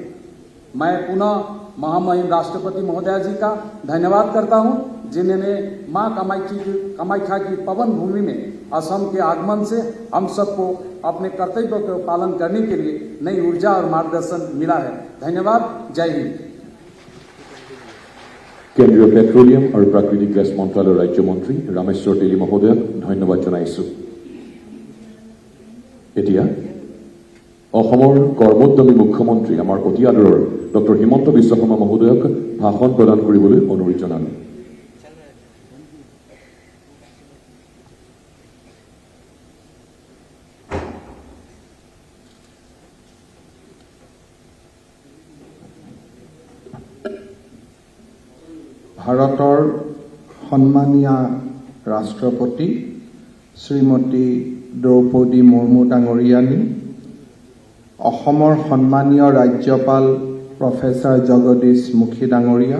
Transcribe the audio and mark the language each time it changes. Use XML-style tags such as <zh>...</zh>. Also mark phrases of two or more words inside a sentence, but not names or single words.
<hi>मैं पुनः महामहिम राष्ट्रपति महोदया जी का धन्यवाद करता हूं, जिन्होंने मां कामाख्या की पवन भूमि में असम के आगमन से हम सबको अपने कर्तव्यों को पालन करने के लिए नई ऊर्जा और मार्गदर्शन मिला है। धन्यवाद। जय हिंद।</hi> <as>কেন্দ্ৰীয় পেট্ৰ'লিয়াম আৰু প্ৰাকৃতিক গেছ মন্ত্ৰালয় ৰাজ্য মন্ত্ৰী ৰামেশ্বৰ তেলী মহোদয়ক ধন্যবাদ জনাইছোঁ। এতিয়া অসমৰ কৰ্মোদ্যমী মুখ্যমন্ত্ৰী আমাৰ অতি আদৰৰ ডক্টৰ হিমন্ত বিশ্ব শৰ্মা মহোদয়ক ভাষণ প্ৰদান কৰিবলৈ অনুৰোধ জনালো। ভাৰতৰ সন্মানীয় ৰাষ্ট্ৰপতি শ্ৰীমতী দ্ৰৌপদী মুৰ্মু ডাঙৰীয়ানী, অসমৰ সন্মানীয় ৰাজ্যপাল প্ৰফেসৰ জগদীশ মুখী ডাঙৰীয়া,</as>